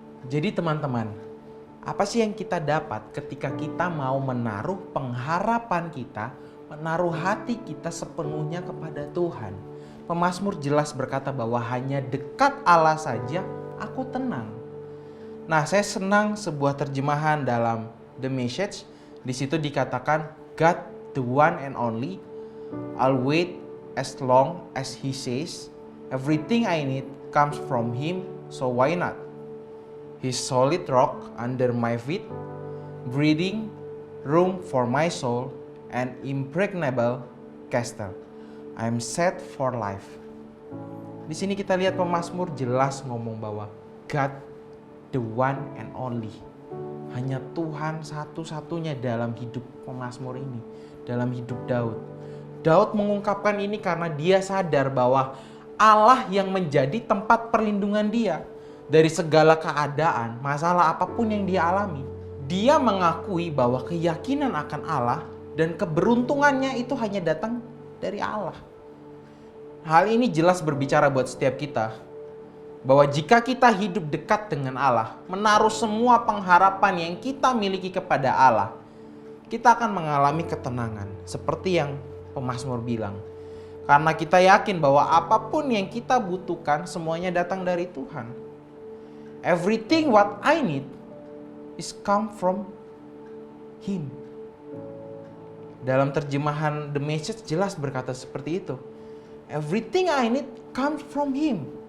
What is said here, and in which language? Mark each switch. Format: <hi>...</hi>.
<id>Jadi teman-teman, apa sih yang kita dapat ketika kita mau menaruh pengharapan kita, menaruh hati kita sepenuhnya kepada Tuhan? Pemazmur jelas berkata bahwa hanya dekat Allah saja aku tenang. Nah, saya senang sebuah terjemahan dalam The Message. Di situ dikatakan,</id> <en>God the one and only, I'll wait as long as He says, everything I need comes from Him, so why not? His solid rock under my feet, breathing room for my soul, and impregnable castle. I'm set for life.</en> <id>Di sini kita lihat pemazmur jelas ngomong bahwa</id> <en>God the one and only,</en> <id>hanya Tuhan satu-satunya dalam hidup pemazmur ini, dalam hidup Daud. Daud mengungkapkan ini karena dia sadar bahwa Allah yang menjadi tempat perlindungan dia dari segala keadaan, masalah apapun yang dia alami. Dia mengakui bahwa keyakinan akan Allah dan keberuntungannya itu hanya datang dari Allah. Hal ini jelas berbicara buat setiap kita, bahwa jika kita hidup dekat dengan Allah, menaruh semua pengharapan yang kita miliki kepada Allah, kita akan mengalami ketenangan. Seperti yang pemazmur bilang. Karena kita yakin bahwa apapun yang kita butuhkan, semuanya datang dari Tuhan.</id> <en>Everything what I need is come from Him.</en> <id>Dalam terjemahan The Message jelas berkata seperti itu.</id> <en>Everything I need comes from Him.</en>